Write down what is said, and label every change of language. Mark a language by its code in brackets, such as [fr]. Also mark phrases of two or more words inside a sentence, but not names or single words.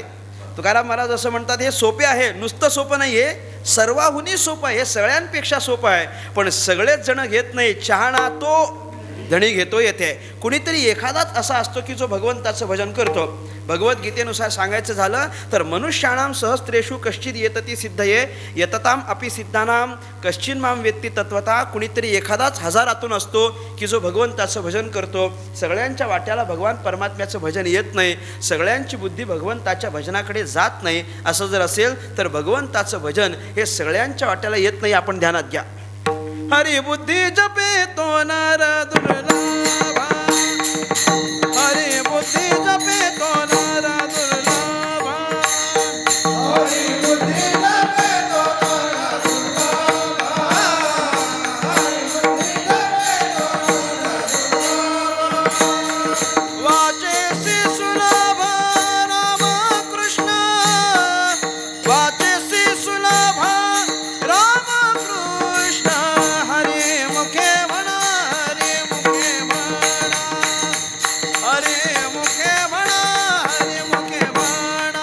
[mr] तुकाराम महाराज असं म्हणतात हे सोपे आहे, नुसतं सोपं नाही आहे, सर्वाहुनी सोपं आहे, हे सगळ्यांपेक्षा सोपं आहे. पण सगळेच जण घेत नाही, चहाणा तो धणी घेतो येथे. कुणीतरी एखादाच असा असतो की जो भगवंताचं भजन करतो. भगवद्गीतेनुसार सांगायचं झालं तर [sa] मनुष्याणाम सहस्त्रेषु कश्चित येतती सिद्धये यतताम अपि सिद्धानाम कश्चिन माम वेत्ती तत्वता. [mr] कुणीतरी एखादाच हजारातून असतो की जो भगवंताचं भजन करतो. सगळ्यांच्या वाट्याला भगवान परमात्म्याचं भजन येत नाही, सगळ्यांची बुद्धी भगवंताच्या भजनाकडे जात नाही. असं जर असेल तर भगवंताचं भजन हे सगळ्यांच्या वाट्याला येत नाही. आपण ध्यानात घ्या. हरि बुद्धी जपे तो नर दुर्लभा, हरि बुद्धी जपे तो नर दुर्लभा, हरि बुद्धी जपे तो नर दुर्लभा, हरि बुद्धी जपे तो नर दुर्लभा. वाचेसी सुलभ राम कृष्ण, वाचेसी सुलभ राम कृष्ण, हरे मुखे म्हणा, हरे मुखे म्हणा, हरे मुखे म्हणा, हरे मुखे म्हणा.